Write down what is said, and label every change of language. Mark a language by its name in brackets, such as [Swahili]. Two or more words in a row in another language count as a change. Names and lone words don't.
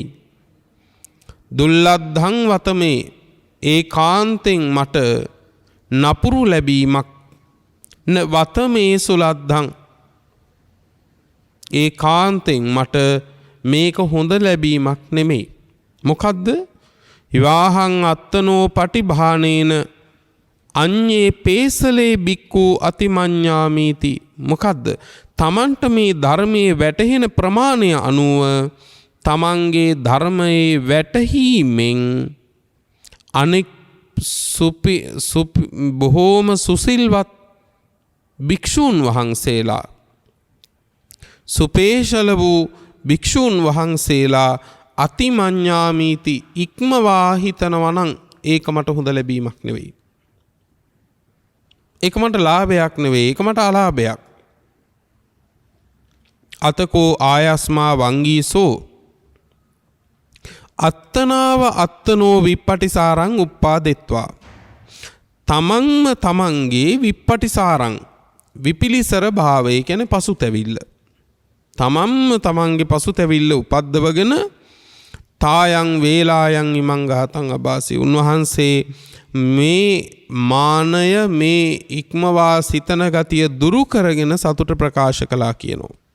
[Pali] දුල්ලද්ධං වත මේ [Sinhala] ඒ කාන්තෙන් මට නපුරු ලැබීමක්. [Pali] න වත මේ සුලද්ධං [Sinhala] ඒ කාන්තෙන් මට මේක හොඳ ලැබීමක් නෙමෙයි. මොකද්ද? [Pali] විවාහං අත්තනෝ පටිභානේන අඤ්ඤේ පේසලේ බික්කු අතිමඤ්ඤාමීති. මොකද්ද? [Sinhala] තමන්ට මේ ධර්මයේ වැටහෙන ප්‍රමාණය අනුව තමන්ගේ ධර්මයේ වැටහීමෙන් අනෙක් බොහෝම සුසිල්වත් භික්ෂූන් වහන්සේලා සුපේශල වූ භික්ෂූන් වහන්සේලා අතිමඤ්ඤාමීති ඉක්මවා හිතනවා නම් ඒක මට හොඳ ලැබීමක් නෙවෙයි. ඒක මට ලාභයක් නෙවෙයි. ඒක මට අලාභයක්. [Pali] අතකෝ ආයස්මා වංගීසෝ අත්තනාව අත්තනෝ විප්පටිසාරං උප්පාදෙත්වා. [Sinhala] තමන්ම තමන්ගේ විප්පටිසාරං විපිලිසර භාවය කියන්නේ පසුතැවිල්ල. තමන්ම තමන්ගේ පසුතැවිල්ල උපද්දවගෙන [Pali] තායන් වේලායන් ඉමං ගාතං අබාසි. [Sinhala] උන්වහන්සේ මේ මානය මේ ඉක්මවා සිතන ගතිය දුරු කරගෙන සතුට ප්‍රකාශ කළා කියනවා.